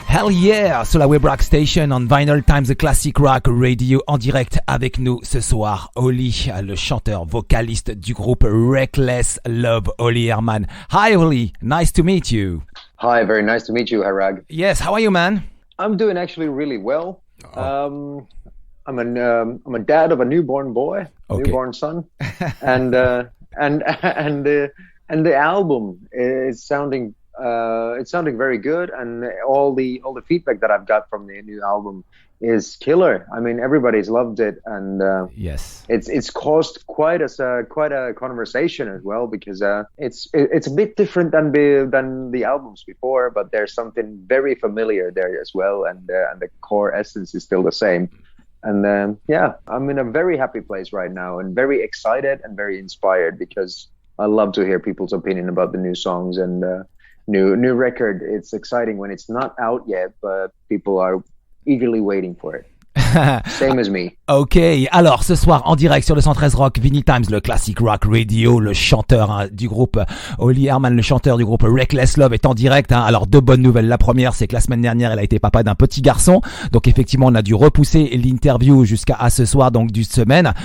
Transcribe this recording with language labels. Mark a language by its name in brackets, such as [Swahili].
[French] Yeah, sur la Web Rock Station on Vinylestimes, the Classic Rock Radio, en direct avec nous ce soir, Olli, le chanteur vocaliste du groupe Reckless Love, Olli Herman. [English] Hi Olli, nice to meet you. Hi, very nice to meet you, Harag. Yes, how are you, man? I'm doing actually really well. I'm a dad of a newborn boy, newborn son, and the album is sounding. It's sounding very good, and all the feedback that I've got from the new album is killer. I mean, everybody's loved it, and yes, it's caused quite a conversation as well, because it's a bit different than the albums before, but there's something very familiar there as well, and the core essence is still the same. And yeah, I'm in a very happy place right now, and very excited and very inspired, because I love to hear people's opinion about the new songs and new record. It's exciting when it's not out yet, but people are eagerly waiting for it. Same as me. [French] Ok, alors ce soir en direct sur le 113 Rock, Vinylestimes, le Classic Rock Radio, le chanteur du groupe Olli Herman, le chanteur du groupe Reckless Love est en direct. Alors deux bonnes nouvelles. La première, c'est que la semaine dernière, il a été papa d'un petit garçon. Donc effectivement, on a dû repousser l'interview jusqu'à ce soir, donc d'une semaine.